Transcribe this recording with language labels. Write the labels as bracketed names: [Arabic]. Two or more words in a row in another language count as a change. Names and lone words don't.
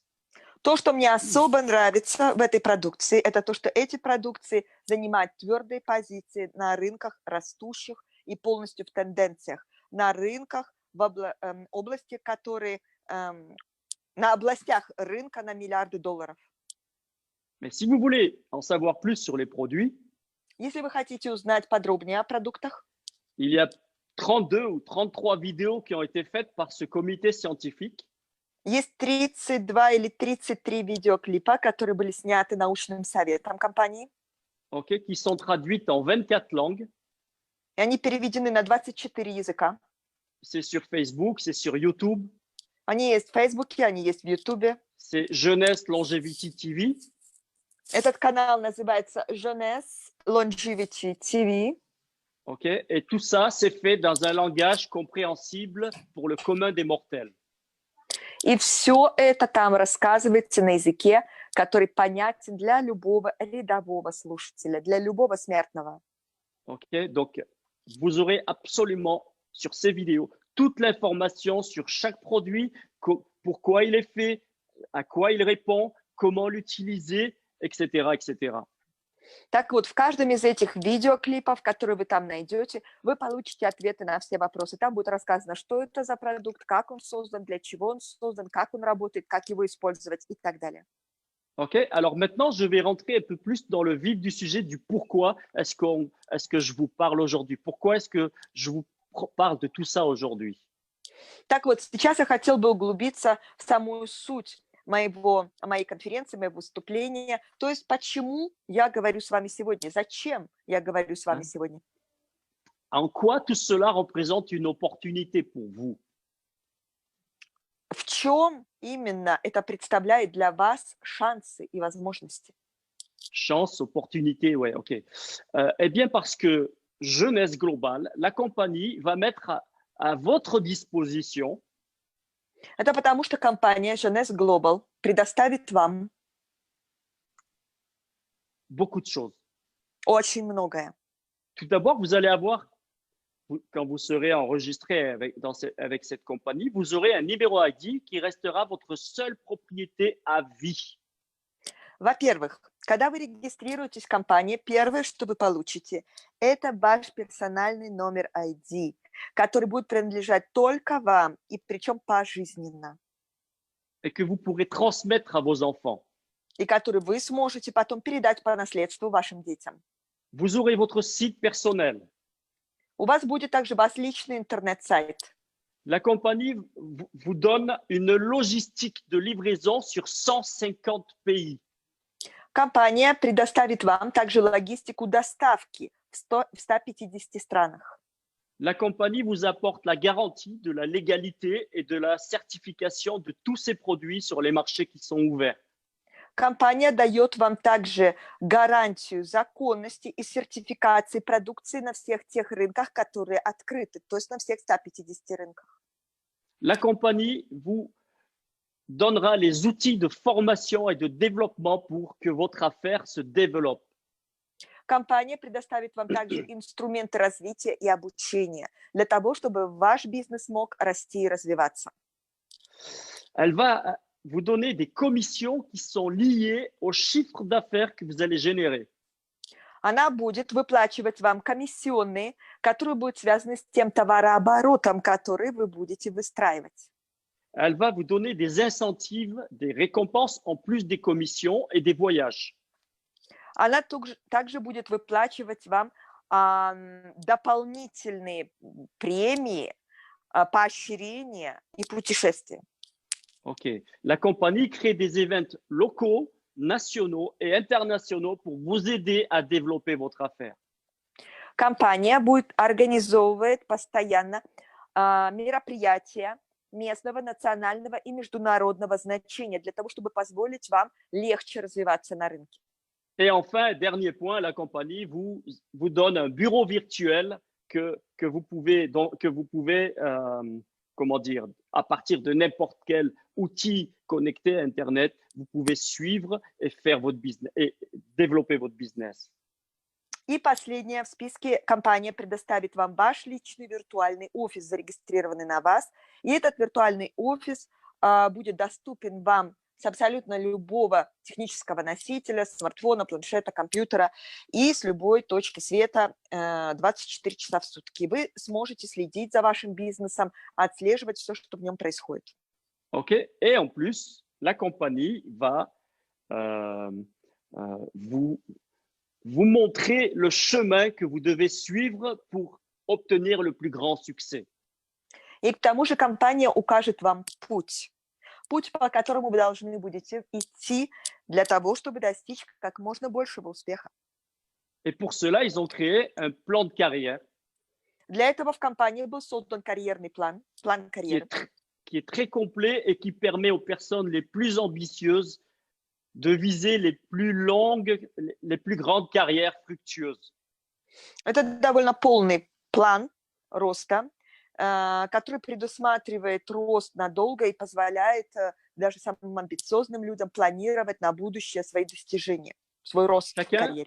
[Russian] То, что мне особо нравится в этой продукции, это то, что эти продукции занимают твердые позиции на рынках растущих и полностью в тенденциях, на рынках в области, которые на областях рынка на миллиарды долларов. [French] Mais si vous voulez en savoir plus sur les produits, [Russian] если вы хотите узнать подробнее о продуктах, [French] il y a 32 ou 33 vidéos qui ont été faites par ce comité scientifique. [Russian] Есть 32 или 33 видеоклипа, которые были сняты научным советом компании. [French] Okay, qui sont traduites en 24 langues. [Russian] И они переведены на 24 языка. [French] C'est sur Facebook, c'est sur YouTube. [Russian] Они есть в Фейсбуке, они есть в Ютубе. [French] C'est Jeunesse Longevity TV. [Russian] Этот канал называется Jeunesse Longevity TV. [French] Okay, et tout ça, c'est fait dans un langage compréhensible pour le commun des mortels. [Russian] И все это там рассказывается на языке, который понятен для любого рядового слушателя, для любого смертного. [French] Okay, donc vous aurez absolument sur ces vidéos toute l'information sur chaque produit, pourquoi il est fait, à quoi il répond, comment l'utiliser, etc., etc. [Russian] Так вот, в каждом из этих видеоклипов, которые вы там найдете, вы получите ответы на все вопросы. Там будет рассказано, что это за продукт, как он создан, для чего он создан, как он работает, как его использовать и так далее. [French] Ok, alors maintenant, je vais rentrer un peu plus dans le vif du sujet du pourquoi est-ce que je vous parle aujourd'hui. Pourquoi est-ce que je vous parle de tout ça aujourd'hui? [Russian] Так вот, сейчас я хотел бы углубиться в самую суть моей конференции, моего выступления. То есть, почему я говорю с вами сегодня? Зачем я говорю с вами сегодня? [French] En quoi tout cela représente une opportunité pour vous? [Russian] В чем именно это представляет для вас шансы и возможности? [French] Chance, opportunité, ouais, ok. Eh bien, parce que Jeunesse Global, la compagnie va mettre à votre disposition. [Russian] Это потому, что компания Jeunesse Global предоставит вам [French] beaucoup de choses. [Russian] Очень многое. [French] Tout d'abord, vous allez avoir, quand vous serez enregistré avec cette compagnie, vous aurez un numéro ID qui restera votre seule propriété à vie. [Russian] Во-первых, когда вы регистрируетесь в компании, первое, что вы получите, это ваш персональный номер ID, который будет принадлежать только вам, и причем пожизненно. [French] Et que vous pourrez transmettre à vos enfants. [Russian] И который вы сможете потом передать по наследству вашим детям. [French] Vous aurez votre site personnel. [Russian] У вас будет также ваш личный интернет-сайт. [French] La compagnie vous donne une logistique de livraison sur 150 pays. [Russian] Компания предоставит вам также логистику доставки в 150 странах. [French] La compagnie vous apporte la garantie de la légalité et de la certification de tous ces produits sur les marchés qui sont ouverts. [Russian] Компания дает вам также гарантию законности и сертификации продукции на всех тех рынках, которые открыты, то есть на всех 150 рынках. [French] La compagnie vous donnera les outils de formation et de développement pour que votre affaire se développe. [Russian] Компания предоставит вам также инструменты развития и обучения для того, чтобы ваш бизнес мог расти и развиваться. [French] Elle va vous donner des commissions qui sont liées au chiffre d'affaires que vous allez générer. [Russian] Она будет выплачивать вам комиссионные, которые будут связаны с тем товарооборотом, который вы будете выстраивать. [French] Elle va vous donner des incentives, des récompenses en plus des commissions et des voyages. [Russian] Она также будет выплачивать вам дополнительные премии, поощрения и путешествия. [French] OK. La compagnie crée des événements locaux, nationaux et internationaux pour vous aider à développer votre affaire. [Russian] Компания будет организовывать постоянно мероприятия местного, национального и международного значения для того, чтобы позволить вам легче развиваться на рынке. [French] Et enfin, dernier point, la compagnie vous donne un bureau virtuel que vous pouvez comment dire, à partir de n'importe quel outil connecté à Internet, vous pouvez suivre et faire votre business et développer votre business. [Russian] И последнее в списке: компания предоставит вам ваш личный виртуальный офис, зарегистрированный на вас. И этот виртуальный офис будет доступен вам с абсолютно любого технического носителя, смартфона, планшета, компьютера и с любой точки света 24 часа в сутки. Вы сможете следить за вашим бизнесом, отслеживать все, что в нем происходит. [French] OK. Et en plus, la compagnie va vous montrer le chemin que vous devez suivre pour obtenir le plus grand succès. [Russian] И к тому же компания укажет вам путь, по которому вы должны будете идти для того, чтобы достичь как можно большего успеха. [French] Et pour cela, ils ont créé un plan de carrière. [Russian] Для этого в компании был создан карьерный план карьеры, [French] qui est très complet et qui permet aux personnes les plus ambitieuses de viser les plus longues, les plus grandes carrières fructueuses. [Russian] Это довольно полный план роста, который предусматривает рост надолго и позволяет даже самым амбициозным людям планировать на будущее свои достижения, свой рост в карьере.